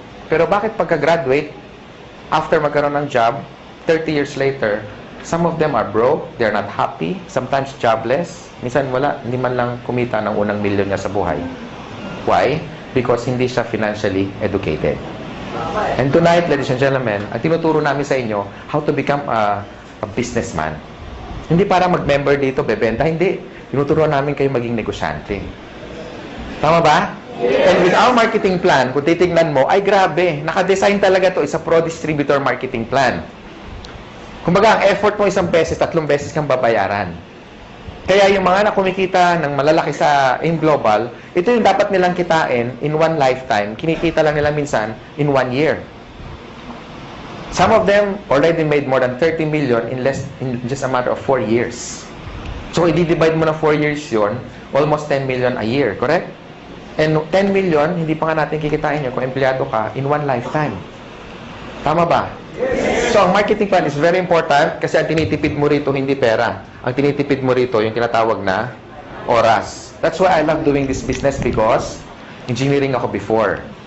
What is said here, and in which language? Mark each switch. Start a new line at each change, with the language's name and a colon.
English: Pero bakit pagka-graduate, after magkaroon ng job, 30 years later, some of them are broke, they're not happy, sometimes jobless.
Filipino: Minsan wala, hindi man lang kumita ng unang milyon niya sa buhay.
English: Why? Because hindi siya financially educated. And tonight, ladies and gentlemen, ang tinuturo namin sa inyo, how to become a businessman.
Filipino: Hindi para mag-member dito, bebenta, hindi. Tinuturo namin kayo maging negosyante. Tama ba? And with our marketing plan, kung titignan mo, ay grabe, nakadesign talaga to, isa pro-distributor marketing plan. Kumbaga, ang effort mo 1 beses, 3 beses kang babayaran. Kaya yung mga na kumikita ng malalaki sa in global, ito yung dapat nilang kitain in one lifetime. Kinikita lang nila minsan in 1 year.
English: Some of them already made more than 30 million in just a matter of 4 years.
Filipino: So, i-divide mo na 4 years yon, almost 10 million a year, correct? And 10 million, hindi pa nga natin kikitain yun kung empleyado ka in one lifetime. Tama ba? So, ang marketing plan is very important kasi ang tinitipid mo rito hindi pera. Ang tinitipid mo rito yung tinatawag na oras.
English: That's why I love doing this business because engineering ako before.